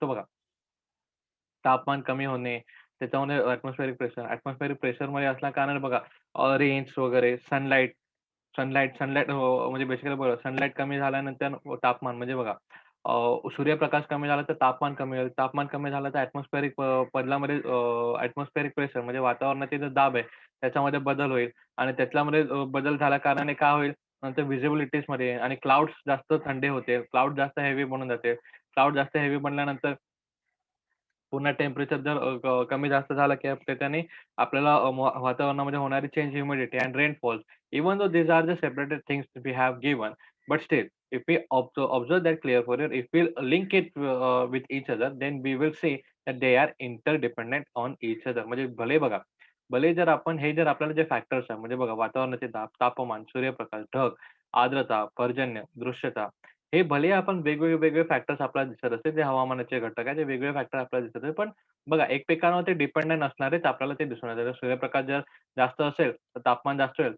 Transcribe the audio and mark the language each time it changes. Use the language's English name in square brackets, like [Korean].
[Marathi] तर बघा तापमान कमी होणे, त्याच्यामध्ये एटमॉस्फेरिक प्रेशरमध्ये असल्याकारणाने बघा रेन्स वगैरे, सनलाईट म्हणजे बेसिकली बघा सनलाईट कमी झाल्यानंतर तापमान म्हणजे बघा सूर्यप्रकाश कमी झाला तर तापमान कमी होईल. तापमान कमी झालं तर बदलामध्ये प्रेशर म्हणजे वातावरणाचे जो दाब आहे त्याच्यामध्ये बदल होईल आणि त्याच्यामध्ये बदल झाल्या कारणाने काय होईल नंतर व्हिजिबिलिटीजमध्ये आणि क्लाउड्स जास्त थंडे होते. क्लाउड जास्त हेवी बनून जाते. क्लाउड जास्त हेवी बनल्यानंतर पुन्हा टेम्परेचर जर कमी जास्त झालं की त्याच्याने आपल्याला वातावरणामध्ये होणारी change [English] Humidity and rainfall even though these are the separated things we have given, but still if we observe that clear for it, if we link it with each other, then we will see that they are interdependent on each other. [Marathi] म्हणजे भले बघा, भले जर आपण हे जर आपल्याला जे फॅक्टर्स आहे म्हणजे बघा वातावरणाचे दाब, तापमान, सूर्यप्रकाश, ढग, आर्द्रता, पर्जन्य, दृश्यता हे भले आपण वेगवेगळे फॅक्टर्स आपल्याला दिसत असतील, ते हवामानाचे घटक आहेत, ते वेगवेगळे फॅक्टर आपल्याला दिसत आहेत. पण बघा एकमेकांवर ते डिपेंडंट असणारेच आपल्याला ते दिसून येतात. जर सूर्यप्रकाश जर जास्त असेल, तर तापमान जास्त होईल.